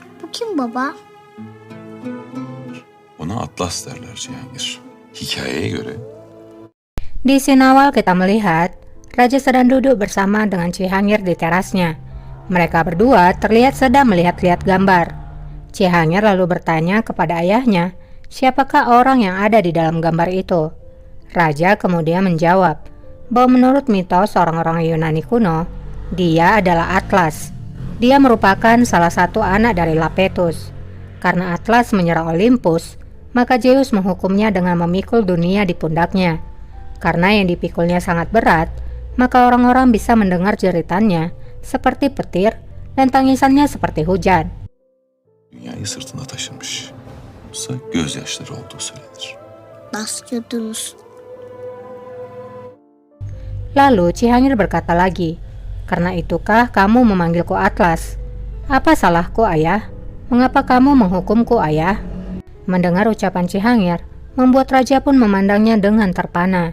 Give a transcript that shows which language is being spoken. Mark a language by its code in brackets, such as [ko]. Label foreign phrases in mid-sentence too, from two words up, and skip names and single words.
[tr] kim baba? Ona Atlas derler Cihangir. Hikayeye göre [id] Di scene awal kita melihat Raja sedang duduk bersama dengan Cihangir di terasnya. Mereka berdua terlihat sedang melihat-lihat gambar. Cihangir lalu bertanya kepada ayahnya, siapakah orang yang ada di dalam gambar itu? Raja kemudian menjawab bahwa menurut mitos orang-orang Yunani kuno, dia adalah Atlas. Dia merupakan salah satu anak dari Lapetus. Karena Atlas menyerang Olympus, maka Zeus menghukumnya dengan memikul dunia di pundaknya. Karena yang dipikulnya sangat berat, maka orang-orang bisa mendengar jeritannya seperti petir dan tangisannya seperti hujan. [tr] dünyayı sırtında taşımış. Oysa gözyaşları olduğu söylenir. Nasıl gördünüz? [id] Lalu Cihangir berkata lagi, "Karena itukah kamu memanggilku Atlas? Apa salahku, ayah? Mengapa kamu menghukumku, ayah?" Mendengar ucapan Cihangir, membuat raja pun memandangnya dengan terpana.